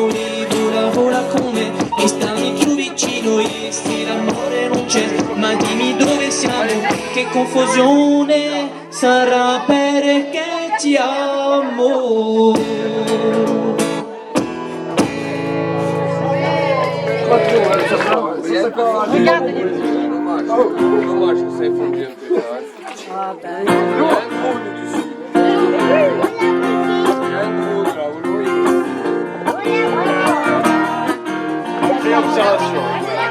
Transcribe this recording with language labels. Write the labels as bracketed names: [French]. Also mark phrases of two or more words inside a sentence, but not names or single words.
[Italian] lì vola con me, mi stammi più vicino e se l'amore non c'è, ma dimmi dove siamo, che confusione, sarà perché ti amo. [French] Dommage que ça ait fondu un peu. Observation.